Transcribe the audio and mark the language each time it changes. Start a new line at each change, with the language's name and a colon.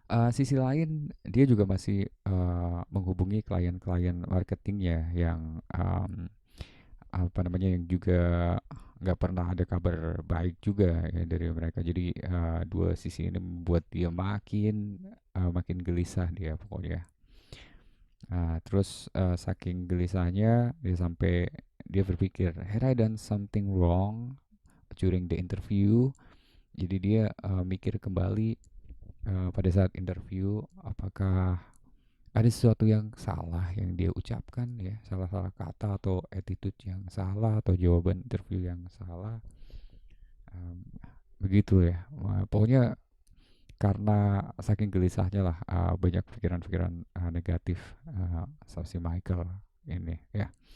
Indonesian: Sisi lain dia juga masih menghubungi klien-klien marketingnya yang apa namanya yang juga nggak pernah ada kabar baik juga ya dari mereka. Jadi dua sisi ini membuat dia makin gelisah dia pokoknya. Terus saking gelisahnya dia sampai dia berpikir,
English: had I done something wrong during the interview?
Indonesian: Jadi dia mikir kembali pada saat interview, apakah ada sesuatu yang salah yang dia ucapkan ya, salah-salah kata atau attitude yang salah atau jawaban interview yang salah. Em, Begitu ya. Pokoknya karena saking gelisahnya lah, banyak pikiran-pikiran negatif sama si Michael ini ya.